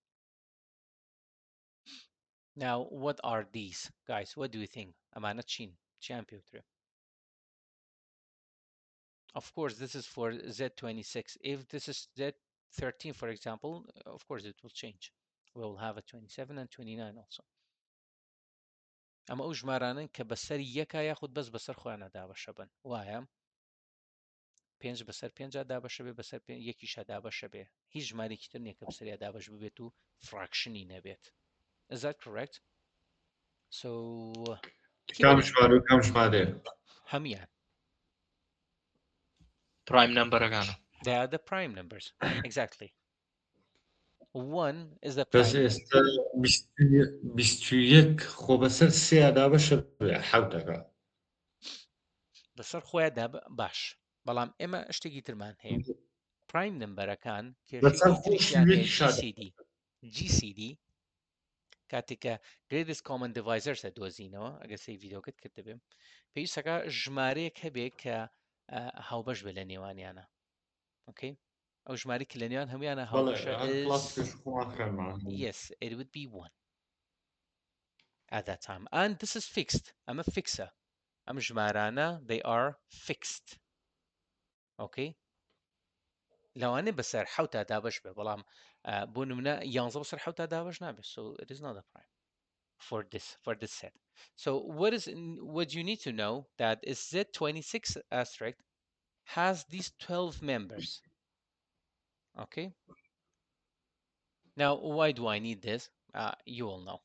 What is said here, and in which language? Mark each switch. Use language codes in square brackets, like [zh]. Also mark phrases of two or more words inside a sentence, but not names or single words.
[en] Now, what are these, guys? What do you think? Amana Chin, champion. Of course, this is for Z26. If this is Z13, for example, of course, it will change. We'll have a 27 and 29 also. [ckb] اما او ژمارانن کە بەسەر یەکە یاخود بەس بەسەر خۆیانە دابەشە بن وایە 5 بەسەر 5 دابەشە بێ بەسەر یەکیشە دابەشە بێ هیچ ژمارێکی تر نییە کە بەسەریا دابەش ببێت و فراکشنی نەبێت. [en] Is that correct? So [ckb] کام ژمارە و کام ژمارەیە هەمیان [en] prime number أكانه. they are the prime numbers. Exactly. 1 is the [ckb] بەس [en] prime. [ckb] ئێستا 21 خۆ بەسەر سێ دابەشە بێ حەوتەکە بەسەر خۆیان باش بەڵام ئێمە شتێکی ترمان هەیە [en] prime numbers [ckb] بەسەر کێشەیەکی تریشیان هەیە GCD کاتێککە [en] greatest common divisor [ckb] دۆزینەوە ئەگە سی ڤیدۆکت کرد دەبێ پێویستەکە ژمارەیەک هەبێت کە هاوبەش بێ لە نێوانیانە. [en] Okay, [ckb] ئەو ژماری کە لە نێوان هەمویانە هاوبەشە [en] yes, it would be 1 at that time and this is fixed. [ckb] ئەمە فیکسە ئەم ژمارانە [en] they are fixed. [ckb] Okay, لەوانێ بەسەر حەوتا دابەش بێ بەڵام بۆ نمونە 11 بەسەر حەوتا دابەش نابێت [en] so it is not a prime for this set. So what you need to know that is Z26 asterisk has these 12 members. Okay, now why do I need this? You will know.